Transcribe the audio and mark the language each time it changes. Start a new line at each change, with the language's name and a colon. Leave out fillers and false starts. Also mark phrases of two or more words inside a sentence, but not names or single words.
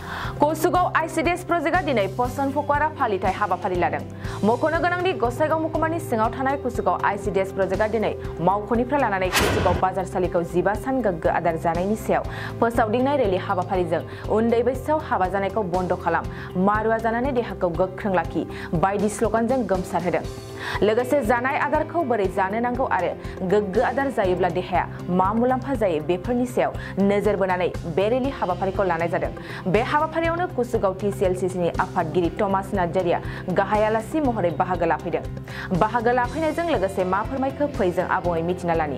Bodo: Kosugaw Icds projecta dinai poson pokora phalitai habafari ladang. Mokono ganangni Gosaigaw mukumani singaw thanai Kosugaw Icds projecta dinai maukhonifra lananai Kosugaw bazar salikau jiba san gaggo adar janaini sayaw फोसावदिंनाय रेलि हाबाफारिजों उन्दै बैसोआव हाबा जानायखौ बन्द खालाम मारुवा जानानै देहाखौ गोख्रों लाखि बायदि स्लगानजों गोमसार होदों लोगोसे जानाय आदारखौ बोरै जानो नांगौ आरो गोग्गो आदार जायोब्ला देहाया मा मुलाम्फा जायो बेफोरनि सायाव नोजोर बोनानै बे रेलि हाबाफारिखौ लानाय जादों बे हाबाफारियावनो कुसुगाव टिसिएलसिनि आफादगिरि थमास नार्जारिया गाहाय आलासि महरै बाहागो लाफैनायजों लोगोसे मा फोरमायखो फैजों आबुङै मिथिना लानि